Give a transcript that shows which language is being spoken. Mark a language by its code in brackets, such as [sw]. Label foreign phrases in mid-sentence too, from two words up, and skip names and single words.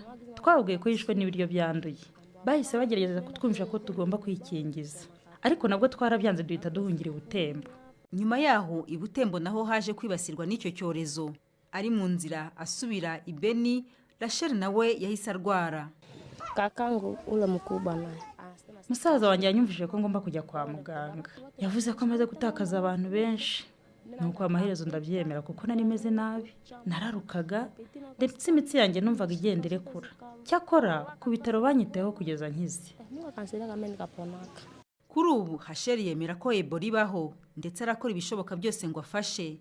[rw] Twabwiye ko yishwe n'ibiryo byanduye. Bahise bagerageza kutwumvisha ko tugomba kwikingiza, ariko nabwo twarabyanze duhita duhungira Butembo. Nyuma yaho i Butembo naho haje kwibasirwa n'icyo cyorezo. Ari mu nzira asubira i Beni, Rachel nawe yahise arwara. [sw] Kakangu ule mukubwa naye, [rw] musaza wanjye yanyumvije ko ngomba kujya kwa muganga. Yavuze ko amaze gutakaza abantu benshi. Nuko amaherezo ndabyemera kuko nari meze nabi. Nararukaga ndetse imitsi yanjye numvaga igendere kura. Cyakora ku bitaro banyiteho kugeza nkize. Kuri ubu Hasheri yemera ko Ebola ibaho ndetse arakora ibishoboka byose ngo afashe.